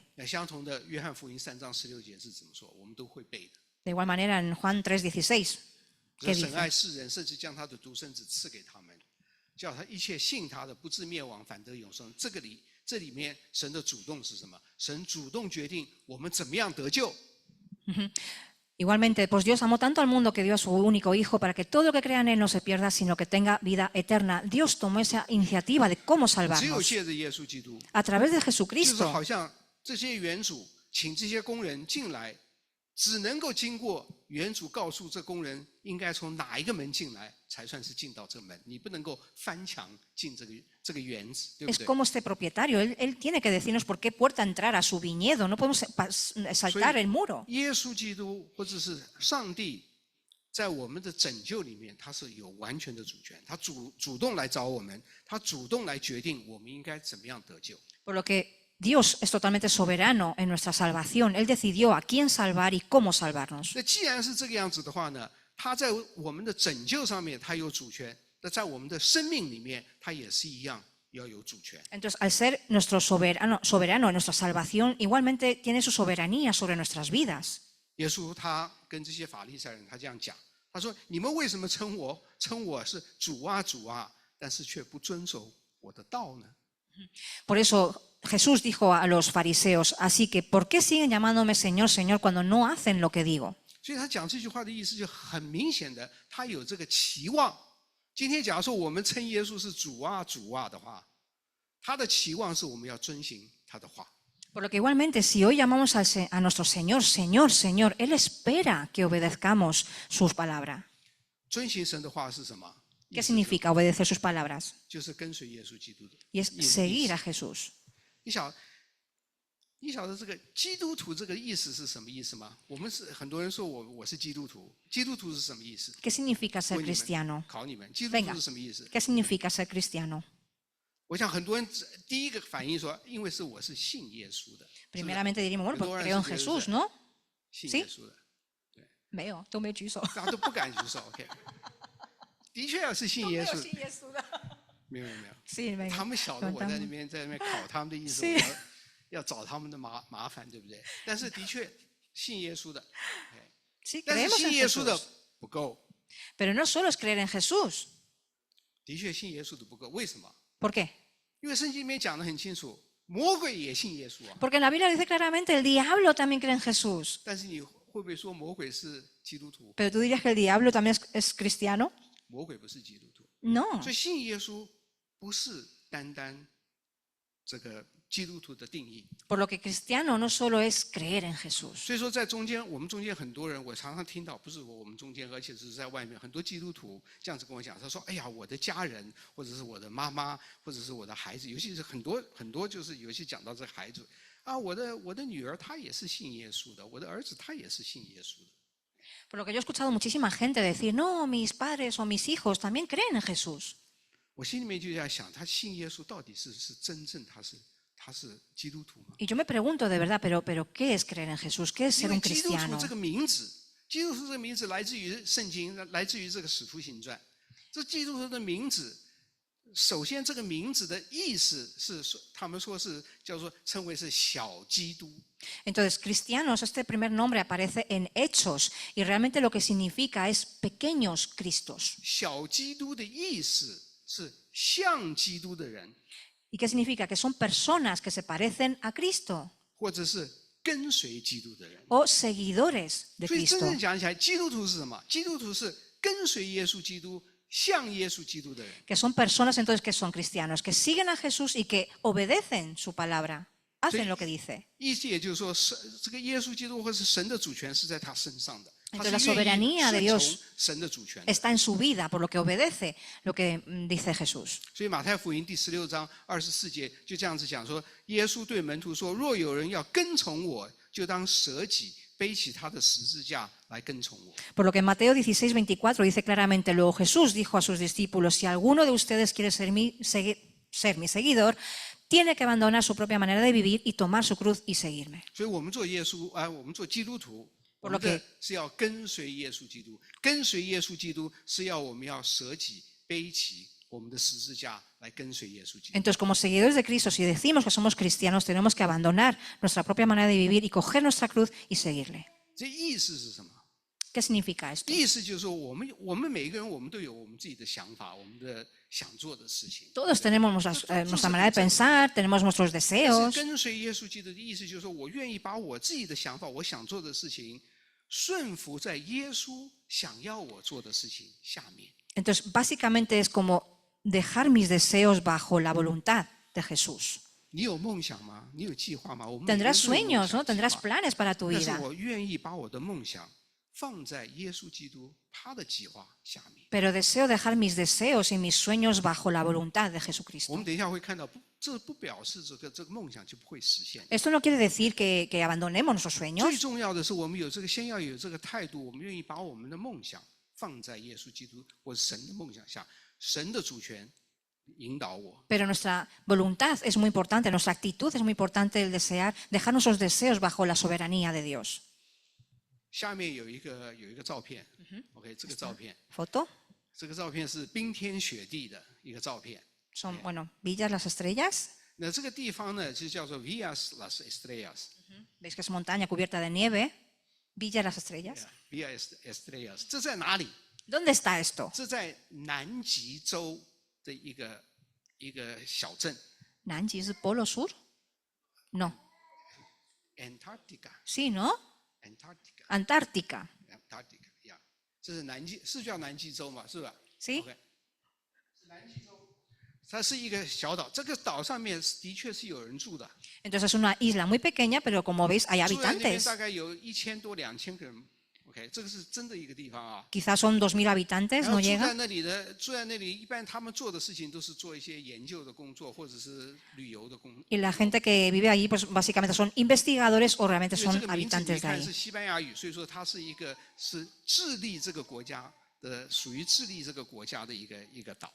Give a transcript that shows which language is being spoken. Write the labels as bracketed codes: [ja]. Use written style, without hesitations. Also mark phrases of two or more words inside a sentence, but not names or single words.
[zh] 那相同的，约翰福音3章16节是怎么说？我们都会背的。 [es] De igual manera en Juan 3:16, [zh] 这 [es] ¿qué [zh] 神 [es] dice? [zh] 爱世人，甚至将他的独生子赐给他们，叫他一切信他的不至灭亡，反得永生。这里面神的主动是什么？神主动决定我们怎么样得救。 [es] Igualmente, pues Dios amó tanto al mundo que dio a su único Hijo para que todo el que crea en Él no se pierda, sino que tenga vida eterna. Dios tomó esa iniciativa de cómo [zh] 只有 [es] salvarnos [zh] 借着耶稣基督， [es] a través de [zh] 就是 [es] Jesucristo. [zh] 好像这些园主请这些工人进来，只能够经过园主告诉这工人应该从哪一个门进来，才算是进到这门。你不能够翻墙进这个园子，对不 [es] Es [zh] 对？ [es] como este propietario, él tiene que decirnos por qué puerta entrar a su viñedo, no podemos saltar el muro. [zh] 耶稣基督或者是上帝，在我们的拯救里面，他是有完全的主权，他主动来找我们，他主动来决定我们应该怎么样得救。 [es] Por lo que Dios es totalmente soberano en nuestra salvación. Él decidió a quién salvar y cómo salvarnos. [zh] 那既然是这个样子的话呢，他在我们的拯救上面他有主权，那在我们的生命里面，他也是一样要有主权。 [es] Entonces, al ser nuestro soberano en nuestra salvación, igualmente tiene su soberanía sobre nuestras vidas. [zh] 耶稣他跟这些法利赛人他这样讲，他说：“你们为什么称我是主啊主啊，但是却不遵守我的道呢？” [es] Por eso Jesús dijo a los fariseos, así que ¿por qué siguen llamándome Señor, Señor cuando no hacen lo que digo? [zh] 所以他讲这句话的意思就很明显的，他有这个期望。今天假如说我们称耶稣是主啊主啊的话，他的期望是我们要遵行他的话。 [es] Por lo que igualmente, si hoy llamamos a nuestro Señor, Señor, Señor, Él espera que obedezcamos sus palabras. [zh] 遵行神的话是什么？ [es] ¿Qué significa obedecer sus palabras? [zh] 就是跟随耶稣基督的。 [es] Y es seguir a Jesús. [zh] 你晓得这个基督徒这个意思是什么意思吗？我们是很多人说我是基督徒，基督徒是什么意思？ [es] ¿Qué significa ser [zh] 问你们 [es] cristiano? [zh] 考你们，基督徒 [es] Venga. [zh] 是什么意思？ [es] ¿Qué significa ser cristiano? [zh] 我想很多人第一个反应说，因为我是信耶稣的， [es] Primeramente diríamos, bueno, pues Pero creo en ahora sí que Jesús, es- ¿no? [zh] 信 [es] ¿Sí? [zh] 耶稣的， [es] Veo, tú me chuzo. [zh] 大家都不敢举手。OK，的确要是信耶稣，没有。 [es] Sí, venga. [zh] 他们晓得我在那边考他们的意思，是我要找他们的麻烦，对不对？但是的确信耶稣的， [es] Sí, [zh] 但是 [es] creemos [zh] 信 [es] en [zh] 耶稣的 [es] Jesús. [zh] 不够， [es] Pero no solo es creer en Jesús. [zh] 的确信耶稣的不够。为什么？ [es] ¿Por qué? [zh] 因为圣经里面讲得很清楚，魔鬼也信耶稣啊。 [es] Porque en la Biblia dice claramente, el diablo también cree en Jesús. [zh] 但是你会不会说魔鬼是基督徒？ [es] Pero tú dirías que el diablo también es cristiano. [zh] 魔鬼不是基督徒， [es] No. [zh] 所以信耶稣不是单单这个基督徒的定义。 [es] Por lo que cristiano no solo es creer en Jesús. [zh] 所以说，在中间，我们中间很多人，我常常听到，不是我们中间，而且是在外面，很多基督徒这样子跟我讲，他说：“哎呀，我的家人，或者是我的妈妈，或者是我的孩子，尤其是很多，就是尤其讲到这个孩子啊，我的女儿她也是信耶稣的，我的儿子他也是信耶稣的。” [es] Por lo que yo he escuchado muchísima gente decir, no, mis padres o mis hijos también creen en Jesús. [zh] 我心里面就在想，他信耶稣到底是真正他是基督徒吗？ [es] Y yo me pregunto de verdad, pero ¿qué es creer en Jesús? ¿Qué es [zh] 因 [es] ser [zh] 为 [es] un [zh] 基督徒 [es] cristiano? [zh] 这个名字，基督徒这个名字来自于圣经，来自于这个使徒行传。这基督徒的名字，首先这个名字的意思是说，他们说是叫做称为是小基督。 [es] Entonces, cristianos, este primer nombre aparece en Hechos y realmente lo que significa es pequeños Cristos. [zh] 小基督的意思是像基督的人， [es] ¿Y qué significa? Que son personas que se parecen a Cristo [zh] 或者是跟随基督的人。 [es] o seguidores de [zh] 所以真 [es] Cristo. [zh] 正讲起来，基督徒是什么？基督徒是跟随耶稣基督、像耶稣基督的人。 [es] Que son personas entonces que son cristianos, que siguen a Jesús y que obedecen su palabra, hacen lo que dice. [zh] 意思也就是说，这个耶稣基督或是神的主权是在他身上的，他 [es] Entonces, [zh] 是 [es] la [zh] 愿意 [es] soberanía de [zh] 顺 [es] Dios [zh] 从神的主权的。 [es] Está en su vida, por lo que obedece lo que dice Jesús. [zh] 所以马太福音第16章24节就这样子讲说，耶稣对门徒说：“若有人要跟从我，就当舍己，背起他的十字架来跟从我。” [es] Por lo que en Mateo 16:24 dice claramente, luego Jesús dijo a sus discípulos, si alguno de ustedes quiere ser mi seguidor, tiene que abandonar su propia manera de vivir y tomar su cruz y seguirme. [zh] 所以我们做耶稣我们做基督徒， 我 [es] Por lo [zh] 们的 [es] que [zh] 是要跟随耶稣基督，跟随耶稣基督是要我们要舍己背起我们的十字架来跟随耶稣基督。 [es] Entonces, como seguidores de Cristo, si decimos que somos cristianos, tenemos que abandonar nuestra propia manera de vivir y coger nuestra cruz y seguirle. [zh] 这意思是什么？ [es] ¿Qué significa esto? [zh] 意思就是说，我们每一个人，我们都有我们自己的想法，我们的想做的事情。 [es] Todos tenemos nuestra manera de pensar, tenemos nuestros [zh] 但是 [es] deseos. [zh] 跟随耶稣基督的意思就是说，我愿意把我自己的想法，我想做的事情，顺服在耶稣想要我做的事情下面。 [es] Entonces, básicamente es como dejar mis deseos bajo la voluntad de Jesús. [zh] 你有梦想吗？你有计划吗？我们每个人 [es] Tendrás [zh] 都有梦 [es] sueños, [zh] 想 [es] ¿no? Tendrás [zh] 计划 [es] planes para tu [zh] 但是 [es] vida. [zh] 我愿意把我的梦想放在耶稣基督他的计划下面。 [es] Pero deseo dejar mis deseos y mis sueños bajo la voluntad de [zh] 我 [es] Jesucristo. [zh] 们等一下会看到，这不表示这个梦想就不会实现。 [es] Esto no quiere decir que abandonemos nuestros [zh] 最 [es] sueños. [zh] 重要的是，我们先要有这个态度，我们愿意把我们的梦想放在耶稣基督或者神的梦想下，神的主权引导我。 [es] Pero nuestra voluntad es muy importante, nuestra actitud es muy importante, el desear, dejar nuestros deseos bajo la soberanía de Dios. [zh] 下面有一个照片 ，OK， 这个照片， [es] Foto. [zh] 这个照片是冰天雪地的一个照片。 [es] Son, bueno, Villas Las Estrellas. [zh] 那这个地方呢，就叫做 Villas Las Estrellas。 [es] Veis que es montaña cubierta de nieve. Villa Las Estrellas. Villas Estrellas， [zh] 这在哪里？ [es] ¿Dónde está esto? [zh] 这在南极洲的一个小镇 [es] ¿Nanji es el Polo Sur? No. [zh] ，Antarctica。 [es] Sí, ¿no? [zh] Antarctica， [es] Antártica. [zh] Antarctica， 呀，这是是叫南极洲嘛，是吧 [es] Sí. [zh] ？OK， 南极洲，它是一个小岛，这个岛上面的确是有人住的， [es] Entonces es una isla muy pequeña, pero como veis hay [zh] 住在那边 [es] habitantes. [zh] 大概有1000多2000个人。OK， 这个是真的一个地方啊。 [es] Quizás son 2000 habitantes, [zh] 然后 [es] no [zh] 住在 [es] llega. [zh] 那里住在那里，一般他们做的事情都是做一些研究的工作，或者是旅游的工作。 [es] Y la gente que vive allí, pues básicamente son investigadores o realmente [zh] 因为 [es] son [zh] 这个名字你 [es] habitantes de [zh] 看 [es] ahí. [zh] 是西班牙语，所以说它是智利这个国家的，属于智利这个国家的一个岛。